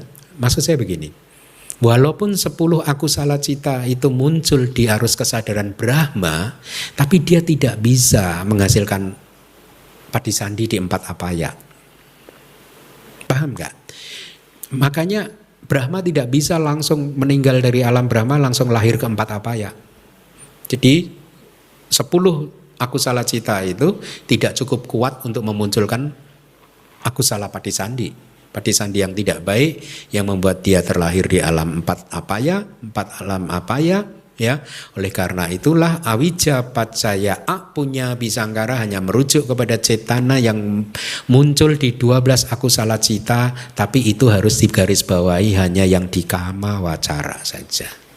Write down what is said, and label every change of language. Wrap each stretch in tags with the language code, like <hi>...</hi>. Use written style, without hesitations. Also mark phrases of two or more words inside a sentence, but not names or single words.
<id>Maksud saya begini, walaupun 10</id> <pi>akusala cita</pi> <id>itu muncul di arus kesadaran Brahma, tapi dia tidak bisa menghasilkan padisandi di 4 apaya. Paham gak? Makanya Brahma tidak bisa langsung meninggal dari alam Brahma langsung lahir ke 4 apaya. Jadi 10</id> <pi>akusala cita</pi> <id>itu tidak cukup kuat untuk memunculkan</id> <pi>akusala padisandi.</pi> <id>Padisandi yang tidak baik yang membuat dia terlahir di alam 4 apaya, 4 alam apaya ya. Oleh karena itulah</id> <pi>awija pacaya punya abhisangkara</pi> <id>hanya merujuk kepada cetana yang muncul di 12</id> <pi>akusala cita,</pi> <id>tapi itu harus digarisbawahi hanya yang di</id> <pi>kama wacara</pi> <id>saja.</id>